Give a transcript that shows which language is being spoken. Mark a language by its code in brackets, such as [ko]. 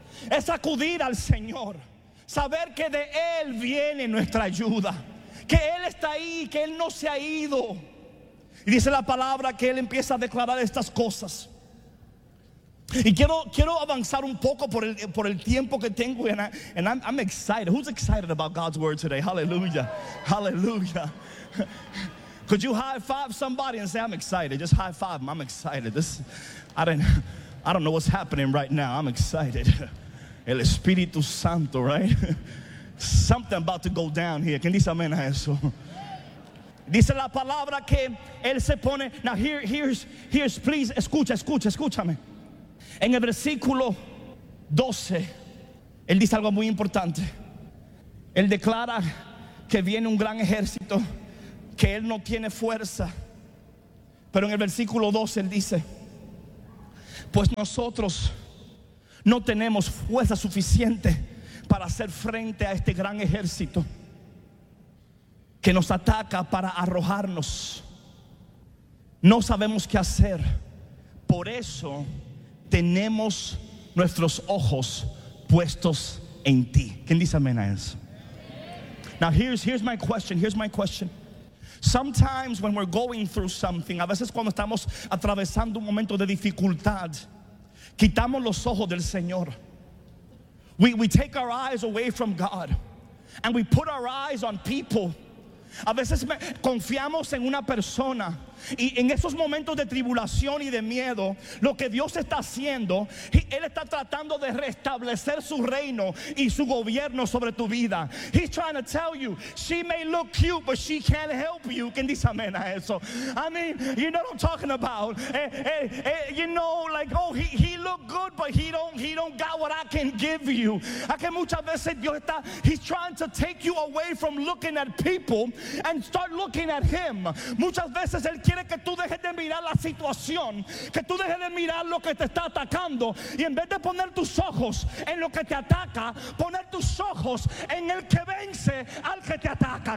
[es] Es acudir al Señor, saber que de Él viene nuestra ayuda, que Él está ahí, que Él no se ha ido. Y dice la palabra que Él empieza a declarar estas cosas. Y quiero avanzar un poco por el tiempo que tengo. [en] And I'm excited. Who's excited about God's word today? Hallelujah. Hallelujah. Could you high five somebody and say, I'm excited? Just high five them. I'm excited. I don't know what's happening right now. I'm excited. El Espíritu Santo, right? Something about to go down here. [es] ¿Quién dice amén a eso? Dice la palabra que él se pone. [en] Now here's please, [es] escúchame. En el versículo 12, él dice algo muy importante. Él declara que viene un gran ejército, que él no tiene fuerza. Pero en el versículo 12 él dice: Pues nosotros no tenemos fuerza suficiente para hacer frente a este gran ejército que nos ataca para arrojarnos. No sabemos qué hacer. Por eso tenemos nuestros ojos puestos en ti. ¿Quién dice amén a eso? [en] Now here's my question. Here's my question. Sometimes when we're going through something, [es] a veces cuando estamos atravesando un momento de dificultad, quitamos los ojos del Señor. [en] We take our eyes away from God and we put our eyes on people. [es] A veces confiamos en una persona y en esos momentos de tribulación y de miedo, lo que Dios está haciendo, Él está tratando de restablecer su reino y su gobierno sobre tu vida. [en] He's trying to tell you, she may look cute, but she can't help you. [es] ¿Quién dice amén a eso? [en] I mean, you know what I'm talking about. You know, like, oh, he looked good, but he don't got what I can give you. [es] A que muchas veces Dios está, [en] he's trying to take you away from looking at people and start looking at him. [es] Muchas veces Él quiere que tú dejes de mirar la situación, que tú dejes de mirar lo que te está atacando, y en vez de poner tus ojos en lo que te ataca, poner tus ojos en el que vence al que te ataca.